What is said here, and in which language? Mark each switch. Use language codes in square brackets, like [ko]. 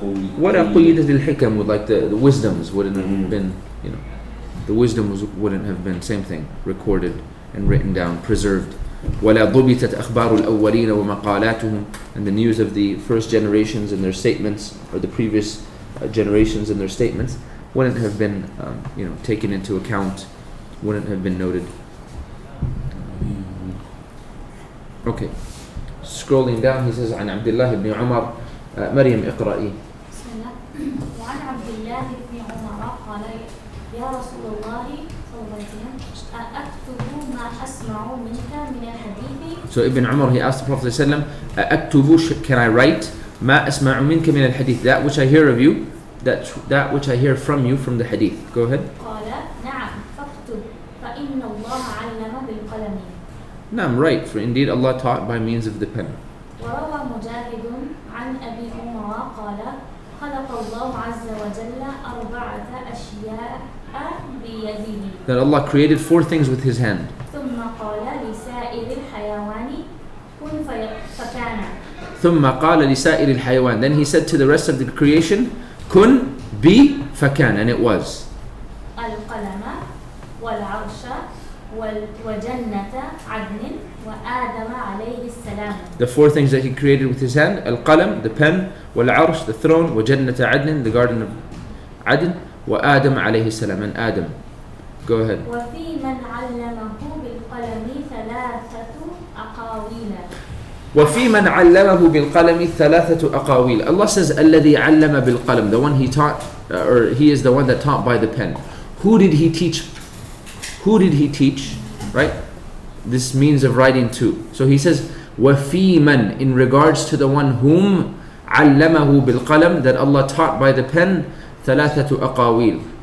[ar] قيدت الحكم, [en] would like the wisdoms wouldn't have been, the wisdoms wouldn't have been, same thing, recorded and written down, preserved. [ar] ولا ضبطت أخبار الأولين ومقالاتهم, [en] and the news of the first generations and their statements, or the previous generations and their statements, wouldn't have been taken into account wouldn't have been noted. Okay. Scrolling down, he says [ar] عن عبد الله بن عمر مريم اقرأي. بسم الله. وعن عبد الله بن عمر قال يا رسول الله صلى الله عليه وسلم أكتب ما أسمع منك من الحديث. [en] So Ibn Umar, he asked the Prophet ﷺ, [ar] أكتب, [en] can I write [ar] ما أسمع منك من الحديث, [en] that which I hear of you, that which I hear from you from the hadith. Go ahead. [ar] قال نعم فاكتب فإن الله علم بالقلم. نعم, [en] right, for indeed Allah taught by means of the pen. [ar] وروى مجاهد عن أبي عمر قال خلق الله عز وجل أربعة أشياء بيده. [en] That Allah created 4 things with His hand. [ar] ثم قال لسائر الحيوان كن فكان. ثم قال لسائر الحيوان, [en] then He said to the rest of the creation, [ar] كن, [en] be, [ar] فكان, [en] and it was. [ar] القلم والعرش وجنة عدن وآدم عليه السلام. [en] The 4 things that He created with His hand: Al-Qalam, the pen, wal-Arsh, the throne, [ar] وجنة عدن, [en] the garden of Adn, [ar] وآدم عليه السلام, [en] and Adam. Go ahead. [ar] وفي من علمه بالقلم ثلاثة أقاويل. وفي من علمه بالقلم ثلاثة أقاويل. [en] Allah says [ar] الذي علم بالقلم, [en] the one He taught, or He is the one that taught by the pen. Who did He teach? Who did He teach? Right? This means of writing to. So He says [ar] وفي من, [en] in regards to the one whom [ar] علمه بالقلم, [en] that Allah taught by the pen, [ar] ثلاثة أقاويل.